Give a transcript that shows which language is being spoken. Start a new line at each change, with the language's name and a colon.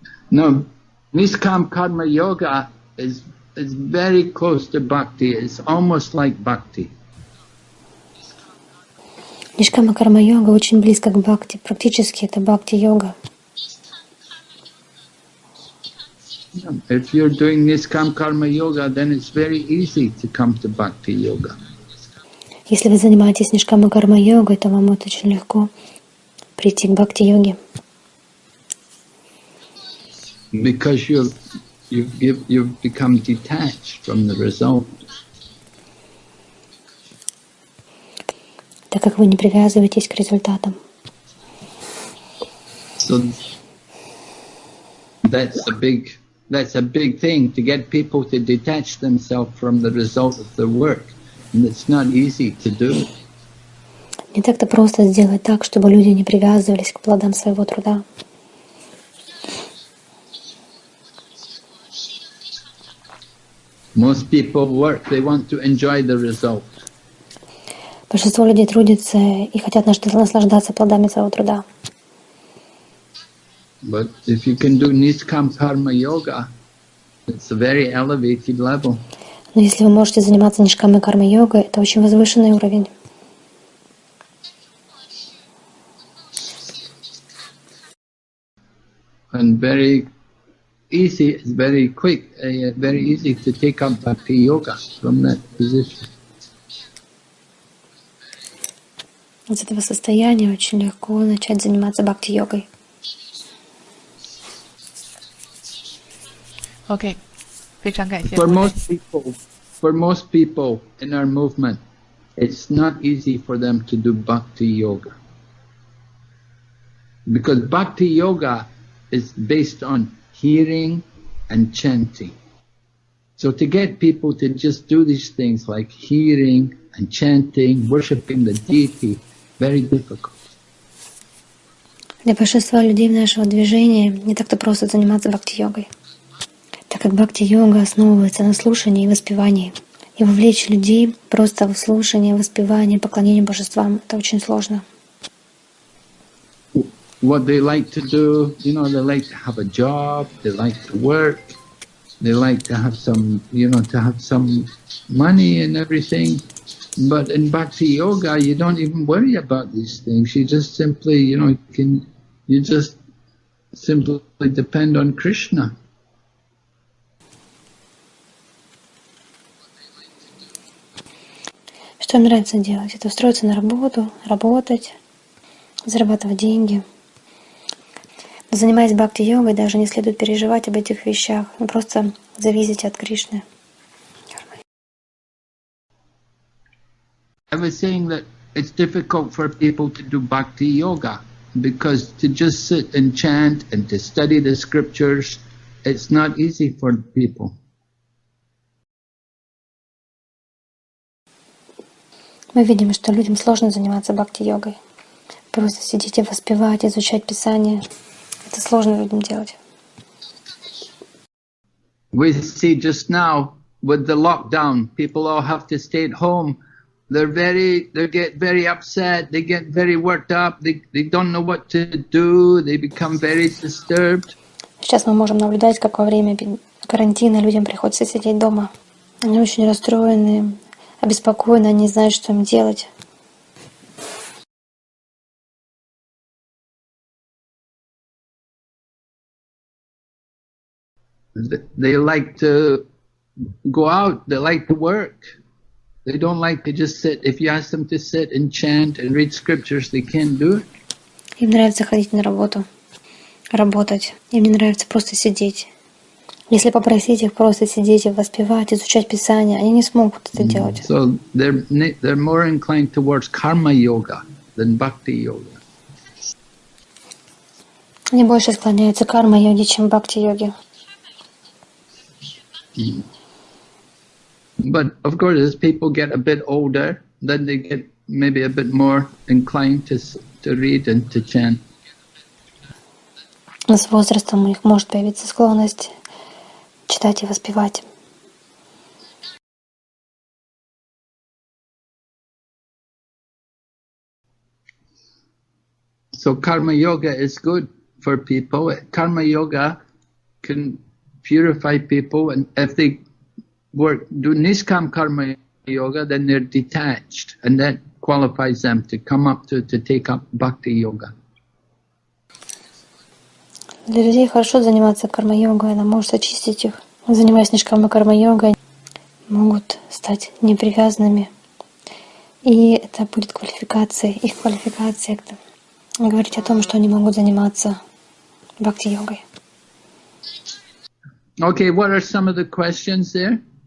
English: No, Niskam Karma Yoga is very close to bhakti. It's almost like bhakti.
Russian: Нишкама карма-йога очень близко к бхакти. Практически это бхакти-йога.
English: If you're doing Niskam Karma Yoga, then it's very easy to come to bhakti yoga.
Russian: Если вы занимаетесь нишкама карма-йогой, то вам будет очень легко прийти к бхакти-йоге.
English: Because you've become detached from the result.
Russian: Так как вы не привязываетесь к результатам.
English: So that's a big thing, to get people to detach themselves from the result of their work, and it's not easy to do.
Russian: Не так-то просто сделать так, чтобы люди не привязывались к плодам своего труда.
English: Most people work, they want to enjoy the result.
Russian: Большинство людей трудятся и хотят наслаждаться плодами своего труда.
English: But if you can do Niskam Karma Yoga, it's a very elevated level.
Russian: Но если вы можете заниматься нишкамой карма-йогой, это очень возвышенный уровень.
English: And very easy, it's very quick, very easy to take up bhakti yoga from that position.
Russian: Из этого состояния очень легко начать заниматься бхакти-йогой. OK， 非常感谢。
English: For most people in our movement, it's not easy for them to do bhakti yoga. Because bhakti yoga is based on hearing and chanting. So to get people to just do these things like hearing and chanting, worshipping the deity, very difficult.
Russian: Для большинства людей нашего движения не так-то просто заниматься бхакти-йогой, так как бхакти-йога основывается на слушании и воспевании. И вовлечь людей просто в слушание, воспевание, поклонение божествам — это очень сложно.
English: What they like to do, they like to have a job, they like to work, they like to have some, to have some money and everything. But in bhakti yoga, you don't even worry about these things. You just simply, you just simply depend on Krishna.
Russian: Что им нравится делать? Это устроиться на работу, работать, зарабатывать деньги. Но занимаясь бхакти-йогой, даже не следует переживать об этих вещах. Вы просто зависите от Кришны.
English: I was saying that it's difficult for people to do bhakti yoga because to just sit and chant and to study the scriptures, it's not easy for people.
Russian: Мы видим, что людям сложно заниматься бхакти-йогой. Просто сидеть и воспевать, изучать Писание. Это сложно людям делать.
English: We see just now with the lockdown, people all have to stay at home. they get very upset, they get very worked up, they don't know what to do, they become very disturbed.
Russian: Сейчас мы можем наблюдать, как во время карантина людям приходится сидеть дома. Они очень расстроены, обеспокоены, они не знают, что им делать.
English: They like to go out, they like to work. They don't like to just sit. If you ask them to sit and chant and read scriptures, they can't do it.
Russian: Им нравится ходить на работу, работать. Им не нравится просто сидеть. Если попросить их просто сидеть и воспевать, изучать Писание, они не смогут это делать.
English: So they're more inclined towards karma yoga than bhakti yoga.
Russian: Они больше склоняются к карма-йоге, чем бхакти-йоге.
English: But of course, as people get a bit older, then they get maybe a bit more inclined to read and to chant.
Russian: Но с возрастом у них может появиться склонность читать и воспевать.
English: So karma yoga is good for people. Karma yoga can purify people, and if they do niskam karma yoga, then they're detached, and that qualifies them to come up to take up bhakti yoga.
Russian: Для людей хорошо заниматься карма-йогой, она может очистить их. Занимаясь нишкама карма-йогой, могут стать непривязанными. И это будет квалификацией, их квалификацией, говорить о том, что они могут заниматься бхакти-йогой.
English: Okay, what are some of the questions there?